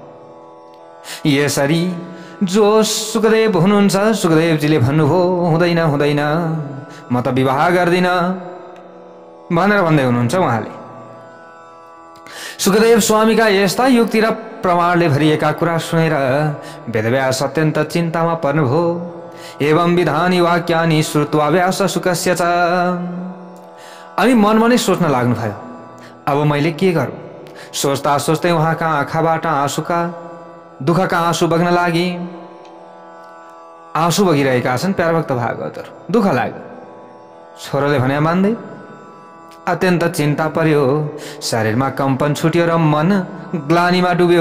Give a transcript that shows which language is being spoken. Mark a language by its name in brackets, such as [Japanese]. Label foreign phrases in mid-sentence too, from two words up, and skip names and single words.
[Nepali] यसरी जो सुखदेव हुनुहुन्छ, सुखदेवजीले भन्नुभयो हुँदैन हुँदैन, म त विवाह गर्दिन भनेर भन्दै हुनुहुन्छ उहाँले। सुखदेव स्वामीका यस्ता युक्ति र प्रमाणले भरिएका कुरा सुनेर वेदव्यास अत्यन्त चिन्तामा पर्नुभयो। [Sanskrit] एवं विधानी वाक्यानि श्रुत्वा व्यास सुखस्य च। [Nepali] अनि मनमा नै सोच्न लाग्नुभयो, अब मैले के गरौँ। सोच्दा सोच्दै उहाँका आँखाबाट आँसुका दुःखका आँसु बग्न लागि। आँसु बगिरहेका छन् प्यारा भक्त भागवतहरू, दुःख लाग्यो। छोराले भने मान्दै अत्यन्त चिन्ता पर्यो, शरीरमा कम्पन छुट्यो र मन ग्लानीमा डुब्यो।